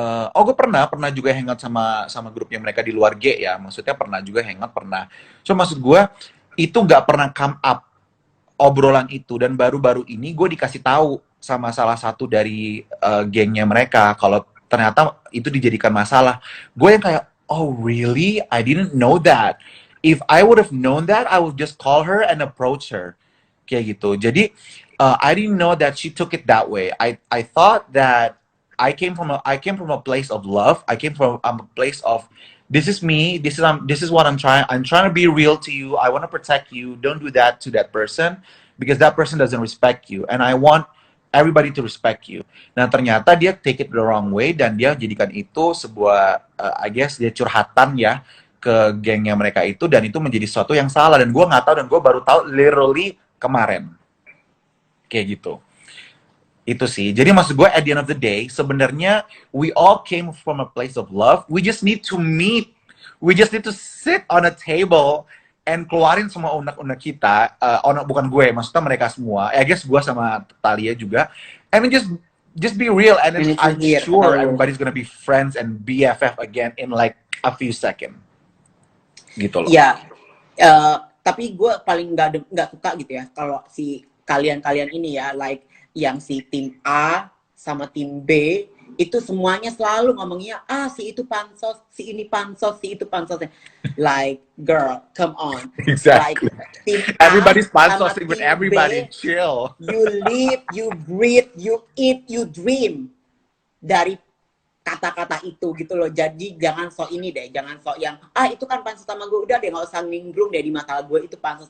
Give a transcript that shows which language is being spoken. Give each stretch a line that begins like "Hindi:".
Indonesian: gue pernah juga hangout sama grupnya mereka di luar G ya, maksudnya pernah juga hangout pernah. So maksud gue itu nggak pernah come up obrolan itu dan baru-baru ini gue dikasih tahu sama salah satu dari gengnya mereka kalau ternyata itu dijadikan masalah. Gue yang kayak
English: oh really? I didn't know that. If I would have known that, I would just call her and approach her
Indonesian: kayak gitu. Jadi
English: I didn't know that she took it that way. I thought that I came from a place of love. I came from a place of this is me. This is what I'm trying. I'm trying to be real to you. I want to protect you. Don't do that to that person because that person doesn't respect you. And I want everybody to respect you.
Indonesian: Nah ternyata dia
English: take it the wrong way
Indonesian: dan dia jadikan itu sebuah
English: I guess
Indonesian: dia curhatan ya ke gengnya mereka itu dan itu menjadi sesuatu yang salah dan gue nggak tahu dan gue baru tahu literally kemarin kayak gitu. Itu sih. Jadi maksud gue
English: at the end of the day
Indonesian: sebenarnya
English: we all came from a place of love. We just need to meet. We just need to sit on a table and
Indonesian: keluarin semua unek-unek kita. Bukan gue, maksudnya mereka semua.
English: I guess
Indonesian: gue sama Talia juga.
English: And then just be real and then I'm sure everybody's gonna be friends and BFF again in like a few seconds.
Indonesian: Gitu loh. Ya, tapi gue paling nggak suka gitu ya kalau si kalian ini ya, like yang si tim A sama tim B itu semuanya selalu ngomongnya si itu pansos, si ini pansos, si itu pansos.
English: Like girl, come on. Exactly.
Indonesian: Like tim
English: Everybody's pansosing with everybody.
Indonesian: B,
English: Chill. You live, you breathe, you eat, you dream
Indonesian: dari kata-kata itu gitu loh. Jadi jangan sok ini deh, jangan sok yang itu kan pansos sama gue, udah deh nggak usah nimbrung deh di masalah gue itu pansos.